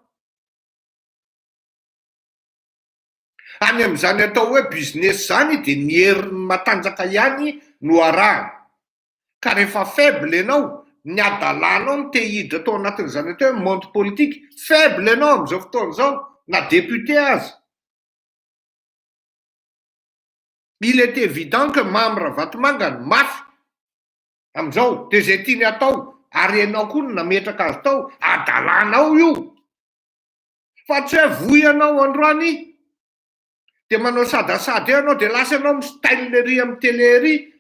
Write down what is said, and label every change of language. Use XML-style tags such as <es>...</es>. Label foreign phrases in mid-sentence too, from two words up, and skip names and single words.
<mg>Any amin'izany atao hoe business zany dia ny herin'ny matanjaka ihany no arahana. Ka rehefa faible ianao, ny adalanao no te hiditra tao anatin'izany atao hoe</mg> <fr>monde politique,</fr> <mg>faible ianao amin'izao fotoan'izao na député aza.</mg> <fr>Il est évident que</fr> <mg>Mamy Ravatomanga ny mafy amin'izao dia zay tiany atao ary ianao koa no nametraka azy tao, adalanao io. Fa tsy hoe voy ianao androany dia manao sadasady eo ianao dia lasa ianao mistyle ery amin'ny télé ery.</mg>